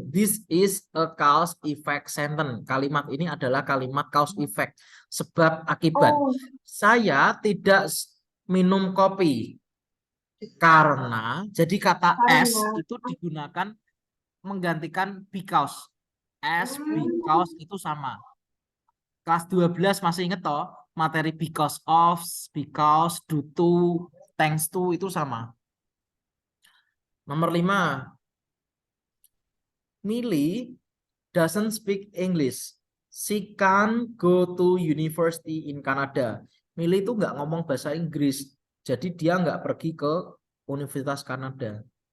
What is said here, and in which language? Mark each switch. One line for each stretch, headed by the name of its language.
English: This is a cause effect sentence.
Indonesian: Kalimat ini adalah kalimat cause effect. Sebab akibat. Oh, Saya tidak minum kopi. Karena, jadi kata as karena. itu digunakan menggantikan because. As, Hmm. because itu sama. Kelas 12 masih inget toh? Materi because of, because, due to, thanks to itu sama. Nomor 5.
English: Millie doesn't speak English. She can't go to university in Canada.
Indonesian: Millie itu nggak ngomong bahasa Inggris. Jadi dia nggak pergi ke Universitas Kanada.